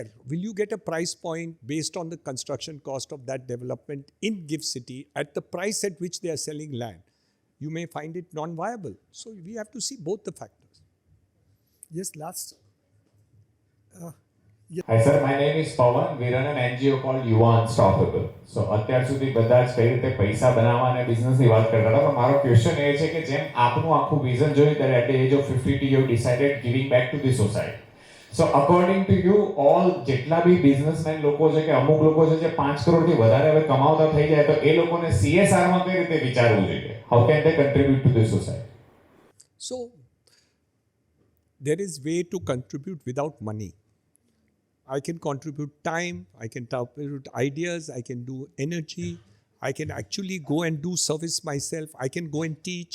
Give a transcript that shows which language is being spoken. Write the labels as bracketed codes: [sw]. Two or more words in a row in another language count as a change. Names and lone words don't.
[en] Will you get a price point based on the construction cost of that development in Gift City at the price at which they are selling land? You may find it non-viable. So we have to see both the factors. Yes, last. Hi sir, my name is Pawan. We run an NGO called Yuva Unstoppable. [gu] So અત્યાર સુધી બધા જ કઈ રીતે પૈસા બનાવવા અને બિઝનેસની વાત કરતા હતા, પણ મારો ક્વેશ્ચન એ છે કે જેમ આપનું આખું વિઝન જોયું ત્યારે [en] at the age of 52 you decided giving back to the society. So according to you, all [gu] જેટલા બી બિઝનેસમેન લોકો છે કે અમુક લોકો છે જે 5 કરોડથી વધારે હવે કમાવતા થઈ જાય તો એ લોકોને CSR માં કઈ રીતે વિચારવું જોઈએ? [en] How can they contribute to the society? So there is way to contribute without money. I can contribute time, I can contribute ideas, I can do energy, I can actually go and do service myself, I can go and teach.